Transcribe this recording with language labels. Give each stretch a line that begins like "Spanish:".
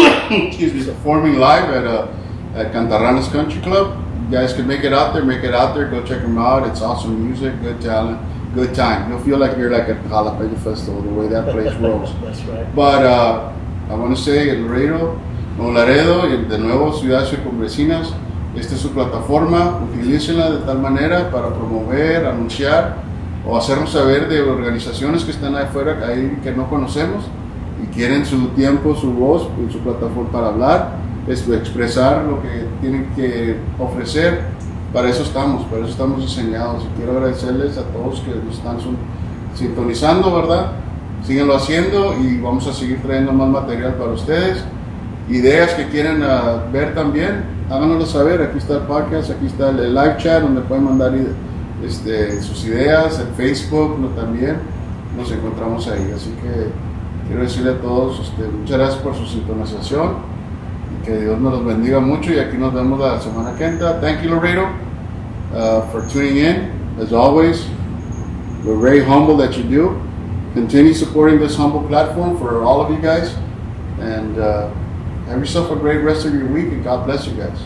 English: Excuse me, performing live at Cantarranas Country Club. You guys can make it out there, go check them out. It's awesome music, good talent, good time. You'll feel like you're like at the Jalapeno Festival, the way that place rolls. That's right. But I want to say
Spanish: El Laredo y de nuevo Ciudad Circunvecinas, esta es su plataforma, utilícenla de tal manera para promover, anunciar o hacernos saber de organizaciones que están ahí afuera, ahí que no conocemos y quieren su tiempo, su voz, su plataforma para hablar, expresar lo que tienen que ofrecer. Para eso estamos diseñados, y quiero agradecerles a todos que nos están sintonizando, ¿verdad? Síguenlo haciendo y vamos a seguir trayendo más material para ustedes. Ideas que quieren ver también, háganoslo saber. Aquí está el podcast, aquí está el live chat donde pueden mandar sus ideas, el Facebook también, nos encontramos ahí. Así que quiero decirle a todos muchas gracias por su sintonización y que Dios nos los bendiga mucho, y aquí nos vemos la semana que entra.
English: Thank you, Laredo, for tuning in. As always, we're very humble that you do. Continue supporting this humble platform for all of you guys, and have yourself a great rest of your week, and God bless you guys.